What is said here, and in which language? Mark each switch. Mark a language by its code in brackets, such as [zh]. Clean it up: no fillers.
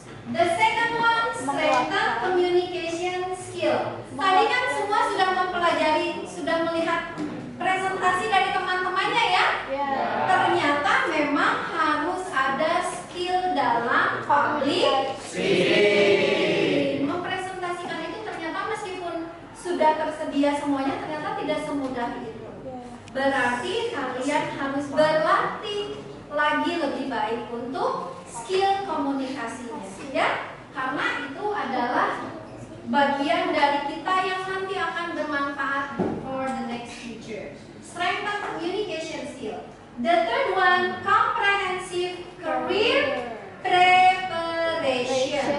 [en] The second one, strengthen communication skill. [id] Tadi kan semua sudah mempelajari, sudah melihat presentasi dari teman-temannya ya. Ternyata memang harus ada skill dalam public speaking. Mempresentasikan itu ternyata meskipun sudah tersedia semuanya, ternyata tidak semudah itu. Berarti kalian harus berlatih lagi lebih baik untuk skill komunikasinya, ya. Karena itu adalah bagian dari kita yang nanti akan bermanfaat [en] for the next future. Strengthen communication skill. The third one, comprehensive career preparation.